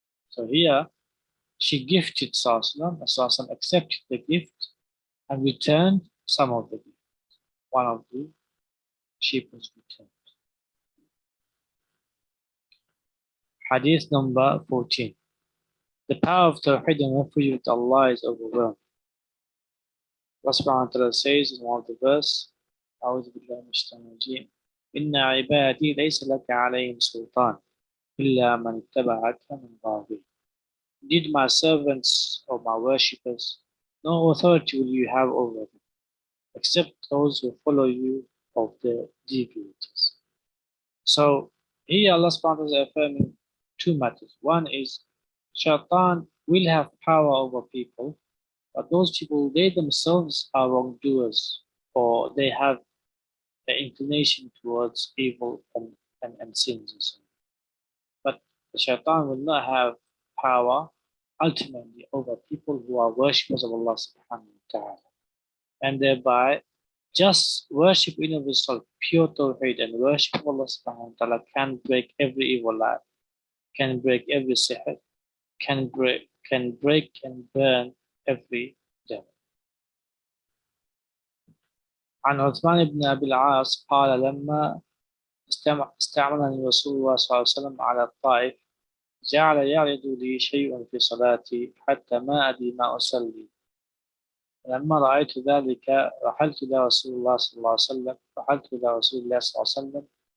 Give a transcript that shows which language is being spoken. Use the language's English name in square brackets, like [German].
[English] So here, she gifted Sallallahu Sallam accepted the gift and returned some of the gift. One of the sheep was returned. Hadith number 14. The power of Tawheed and refuge with Allah is overwhelming. Allah subhanahu wa ta'ala says in one of the verse, [Arabic] أعوذ بالله من الشيطان الرجيم إن عبادي ليس لك عليهم سلطان إلا من اتبعك من غاوين. [English] Indeed, my servants or my worshippers, no authority will you have over them, except those who follow you of the deviators. So here Allah subhanahu wa ta'ala is affirming two matters. One is Shaytan will have power over people, but those people, they themselves are wrongdoers, or they have an inclination towards evil and sins and so on. But the Shaytan will not have power ultimately over people who are worshippers of Allah subhanahu wa ta'ala. And thereby, just worship in of itself, pure tawheed and worship of Allah subhanahu wa ta'ala can break every evil life, can break every sihr, can break and burn every devil. [Arabic] عن عثمان بن أبي العاص قال لما استعملني رسول الله صلى الله عليه وسلم على الطائف جعل يعرض لي شيء في صلاتي حتى ما أدري ما أصلي. لما رأيت ذلك رحلت إلى رسول الله صلى الله عليه وسلم رحلت إلى رسول الله صلى الله عليه وسلم.